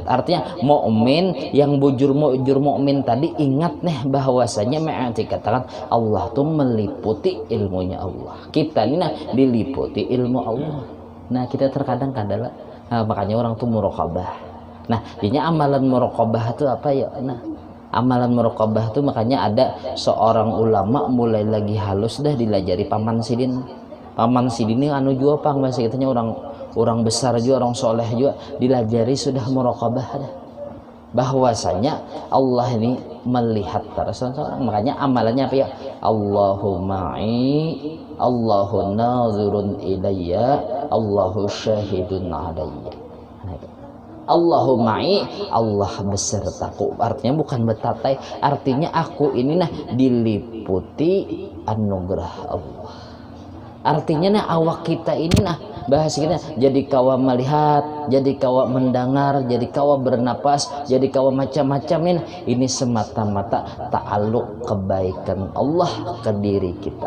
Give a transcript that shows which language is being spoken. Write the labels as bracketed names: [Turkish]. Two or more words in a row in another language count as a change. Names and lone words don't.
[Banjar] Artinya mukmin yang bujur mukmin tadi ingat nih bahwasanya mengikatkan Allah tuh meliputi ilmunya Allah. Kita ini nah diliputi ilmu Allah. Nah, kita terkadang kadalah makanya orang tuh muraqabah. Nah, jadinya amalan muraqabah itu apa ya? Nah, amalan muraqabah itu makanya ada seorang ulama mulai lagi halus dah dilajari Paman Sidin. Paman Sidin ini anu juga pang bahasa kitanya orang besar juga, orang soleh juga dilajari sudah muraqabah dah. [Indonesian] Bahwasanya Allah ini melihat terus orang. [Banjar] Makanya amalannya apa ya? [Arabic] الله معي، الله ناظر إليّ، الله شاهد عليّ. [Indonesian] Allahumma'i, Allah besertaku. [Banjar] Artinya bukan betatai, artinya aku ini nah diliputi anugerah Allah. Artinya nah awak kita ini nah bahasa kita jadi kawa melihat, jadi kawa mendengar, jadi kawa bernapas, jadi kawa macam-macam ini semata-mata ta'aluk kebaikan Allah ke diri kita.